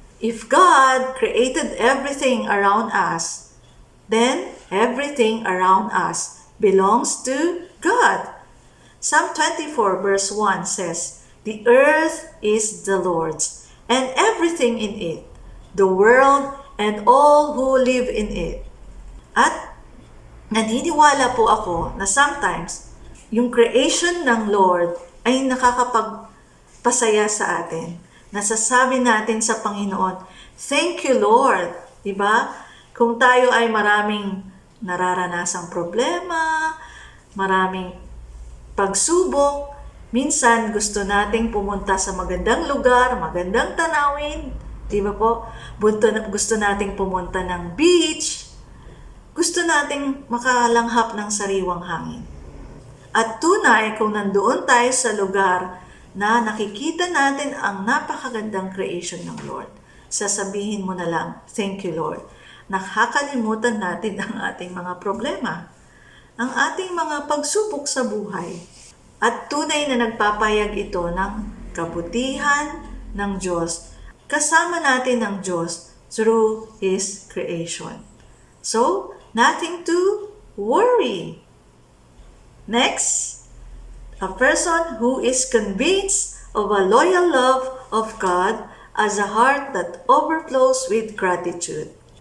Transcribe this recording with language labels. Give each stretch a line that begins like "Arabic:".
English: If God created everything around us, then everything around us belongs to God. Psalm 24 verse 1 says, The earth is the Lord's, and everything in it, the world and all who live in it.
Filipino: At naniniwala po ako na sometimes, yung creation ng Lord ay nakakapagpasaya sa atin. Nasasabi natin sa Panginoon,
English: Thank you, Lord.
Filipino: Diba? Kung tayo ay maraming nararanasang problema, maraming pagsubok, minsan gusto nating pumunta sa magandang lugar, magandang tanawin, di ba po? Gusto nating pumunta ng beach, gusto nating makalanghap ng sariwang hangin. At tunay kung nandoon tayo sa lugar na nakikita natin ang napakagandang creation ng Lord, sasabihin mo na lang,
English: Thank you, Lord.
Filipino: Nakakalimutan natin ang ating mga problema, ang ating mga pagsubok sa buhay. At tunay na nagpapayag ito ng kabutihan ng Diyos. Kasama natin ng Diyos
English: through His creation. So, nothing to worry. Next, a person who is convinced of a loyal love of God as a heart that overflows with gratitude.